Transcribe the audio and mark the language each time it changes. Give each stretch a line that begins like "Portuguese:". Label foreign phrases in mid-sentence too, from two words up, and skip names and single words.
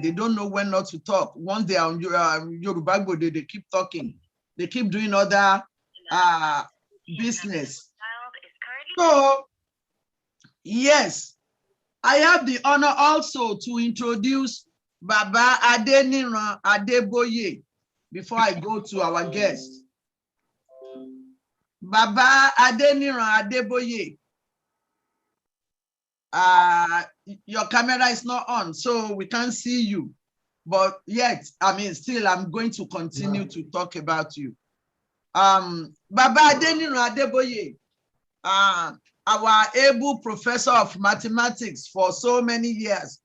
English: They don't know when not to talk. Once they are on Yoruba Gbode, they keep talking. They keep doing other business. So, yes, I have the honor also to introduce Baba Adeniran Adeboye before I go to our guest. Baba Adeniran Adeboye. Your camera is not on, so we can't see you. But yet, still, I'm going to continue to talk about you. Baba Adeniran Adeboye, our able professor of mathematics for so many years.